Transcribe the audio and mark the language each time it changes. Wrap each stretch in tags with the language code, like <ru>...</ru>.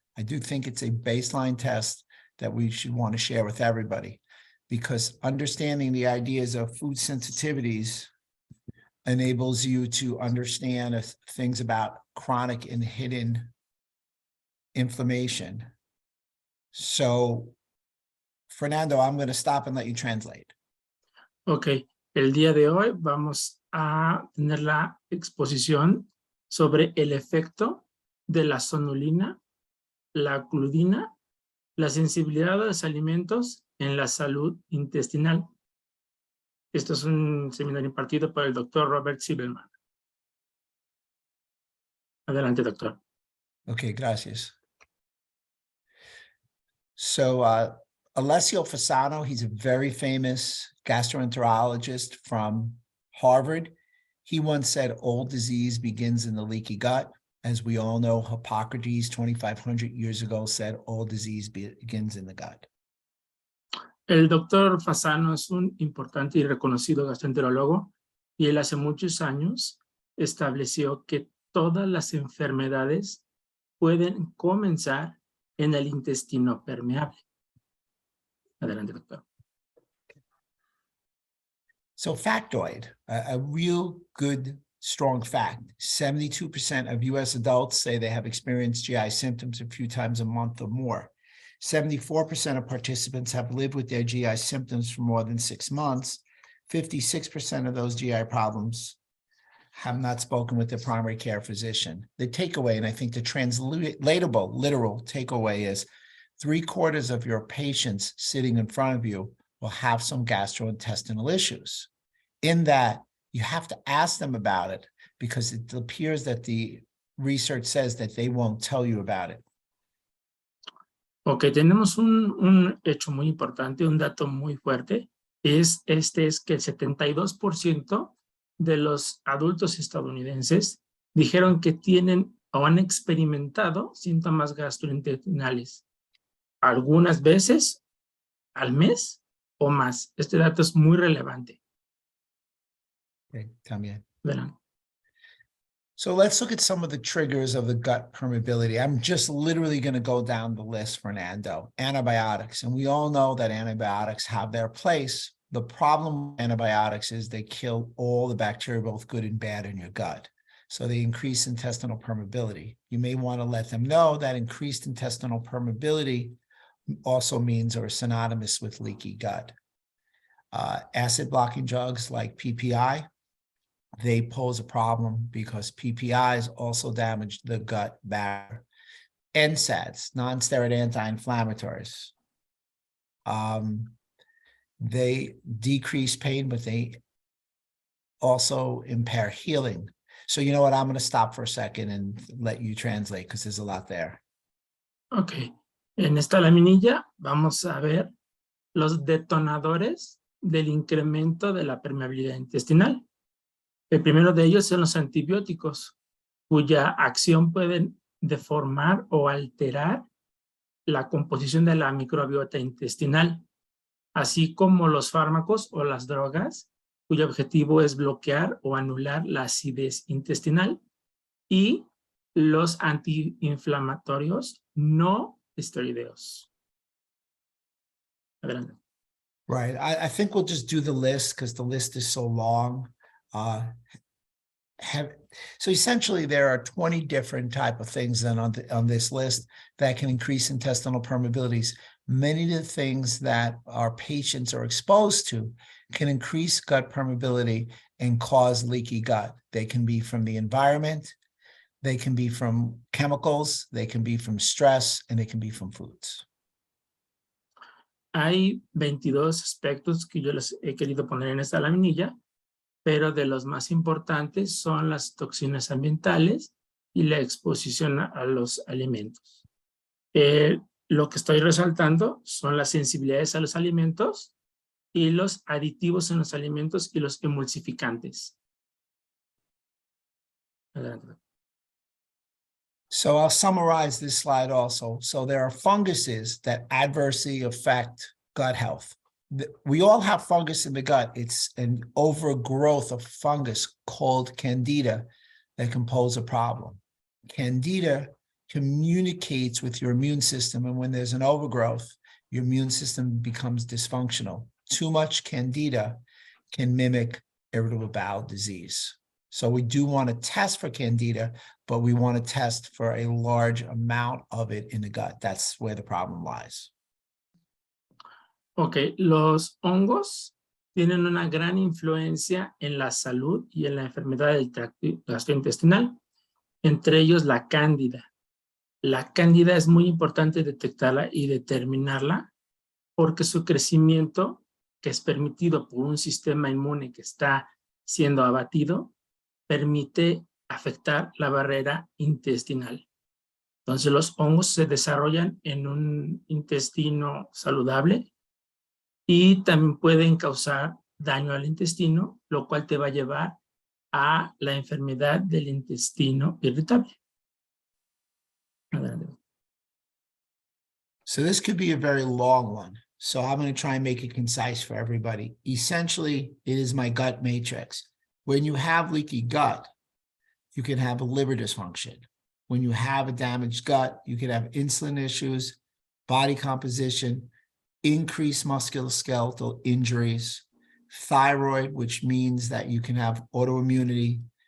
<en>I do think it's a baseline test that we should want to share with everybody, because understanding the ideas of food sensitivities enables you to understand things about chronic and hidden inflammation. So, Fernando, I'm going to stop and let you translate.</en> <es>Ok, el día de hoy vamos a tener la exposición sobre el efecto de la zonulina, la gludina, la sensibilidad a los alimentos en la salud intestinal. Esto es un seminario impartido por el doctor Robert Silverman. Adelante, doctor. Okay, gracias.</es> <en>So, Alessio Fasano, he's a very famous gastroenterologist from Harvard. He once said, all disease begins in the leaky gut. As we all know, Hippocrates 2,500 years ago said, all disease begins in the gut.</en> <es>El doctor Fasano es un importante y reconocido gastroenterólogo y él hace muchos años estableció que todas las enfermedades pueden comenzar en el intestino permeable. Adelante, doctor.</es> <en>So factoid, a real good, strong fact, 72% of US adults say they have experienced GI symptoms a few times a month or more. 74% of participants have lived with their GI symptoms for more than 6 months. 56% of those GI problems have not spoken with their primary care physician. The takeaway, and I think the translatable, literal takeaway is 3/4 of your patients sitting in front of you will have some gastrointestinal issues. In that, you have to ask them about it because it appears that the research says that they won't tell you about it.</en> <es>Ok, tenemos un hecho muy importante, un dato muy fuerte. Es que el 72% de los adultos estadounidenses dijeron que tienen o han experimentado síntomas gastrointestinales. Algunas veces al mes o más. Este dato es muy relevante. Okay, también. Verán.</es> <en>So let's look at some of the triggers of the gut permeability. I'm just literally going to go down the list, Fernando. Antibiotics. And we all know that antibiotics have their place. The problem with antibiotics is they kill all the bacteria, both good and bad, in your gut. So they increase intestinal permeability. You may want to let them know that increased intestinal permeability also means or is synonymous with leaky gut. Acid blocking drugs like PPI, they pose a problem because PPIs also damage the gut barrier. NSAIDs, non-steroid anti-inflammatories. They decrease pain, but they also impair healing. So you know what, I'm going to stop for a second and let you translate because there's a lot there.</en> <es>Ok, en esta laminilla vamos a ver los detonadores del incremento de la permeabilidad intestinal. El primero de ellos son los antibióticos, cuya acción pueden deformar o alterar la composición de la microbiota intestinal, así como los fármacos o las drogas, cuyo objetivo es bloquear o anular la acidez intestinal, y los antiinflamatorios no esteroideos. Adelante.</es> <en>Right. I think we'll just do the list because the list is so long. So essentially, there are 20 different type of things then on this list that can increase intestinal permeabilities. Many of the things that our patients are exposed to can increase gut permeability and cause leaky gut. They can be from the environment, they can be from chemicals, they can be from stress, and they can be from foods.</en> <es>Hay 22 aspectos que yo les he querido poner en esta laminilla, pero de los más importantes son las toxinas ambientales y la exposición a los alimentos. Lo que estoy resaltando son las sensibilidades a los alimentos y los aditivos en los alimentos y los emulsificantes. Adelante.</es> <en>So I'll summarize this slide also. So there are funguses that adversely affect gut health. We all have fungus in the gut. It's an overgrowth of fungus called Candida that can pose a problem. Candida communicates with your immune system, and when there's an overgrowth, your immune system becomes dysfunctional. Too much Candida can mimic irritable bowel disease. So we do want to test for Candida, but we want to test for a large amount of it in the gut. That's where the problem lies.</en> <es>Ok, los hongos tienen una gran influencia en la salud y en la enfermedad del tracto gastrointestinal, entre ellos la cándida. La cándida es muy importante detectarla y determinarla porque su crecimiento, que es permitido por un sistema inmune que está siendo abatido, permite afectar la barrera intestinal. Entonces los hongos se desarrollan en un intestino saludable y también pueden causar daño al intestino, lo cual te va a llevar a la enfermedad del intestino irritable. Adelante.</es> <en>So this could be a very long one. So I'm going to try and make it concise for everybody. Essentially, it is my gut matrix. When you have leaky gut, you can have a liver dysfunction. When you have a damaged gut, you can have insulin issues, body composition, increased musculoskeletal injuries, thyroid, which means that you can have autoimmunity.</en>